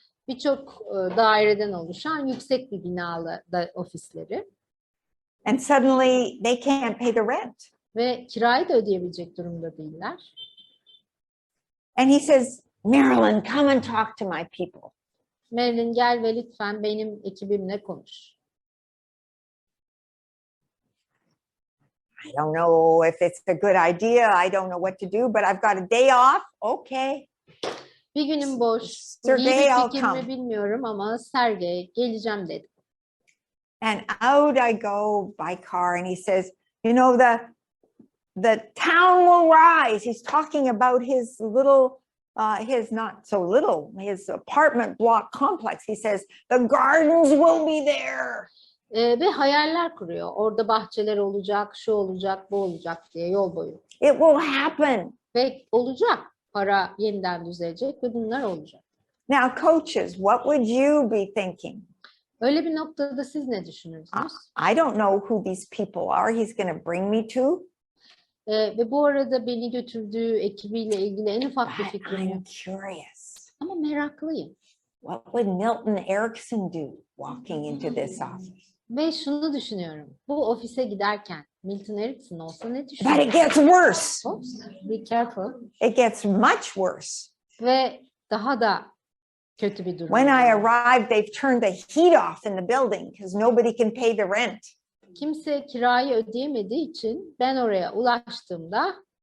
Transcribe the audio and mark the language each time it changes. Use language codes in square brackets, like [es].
[tr] Birçok daireden oluşan yüksek bir binalı da ofisleri. [en] And suddenly they can't pay the rent. [tr] ve kirayı da ödeyebilecek durumda değiller. [en] And he says, Marilyn, come and talk to my people. [tr] Marilyn gel ve lütfen benim ekibimle konuş. [en] I don't know if it's a good idea. I don't know what to do, but I've got a day off. Okay. [tr] Bir günüm boş. Bu iyi [en] Sergey, I'll [tr] bir fikir mi [en] come. [tr] bilmiyorum ama Sergey geleceğim dedi. [en] And out I go by car, and he says, you know, the town will rise. He's talking about his little, his not so little, his apartment block complex. He says, the gardens will be there. [tr] Ve hayaller kuruyor. Orada bahçeler olacak, şu olacak, bu olacak diye yol boyu. [en] It will happen. [tr] Ve olacak. Para yeniden düzelecek ve bunlar olacak. [en] Now, coaches, what would you be thinking? [tr] Öyle bir noktada siz ne düşünürsünüz? [en] I don't know who these people are he's going to bring me to. [tr] Ve bu arada beni götürdüğü ekibiyle ilgili en ufak bir [en] But [tr] fikrim [en] I'm [tr] yok. [en] curious. [tr] Ama meraklıyım. [en] What would Milton Erickson do walking into this office? [tr] Ve şunu düşünüyorum. Bu ofise giderken Milton Erickson olsa ne [en] But [tr] düşünür? [en] it gets worse. Oops, be careful. It gets much worse. [tr] Ve daha da kötü bir durum. [en] When I arrived, they've turned the heat off in the building because nobody can pay the rent. [tr] Kimse kirayı ödeyemediği için ben oraya ulaştığımda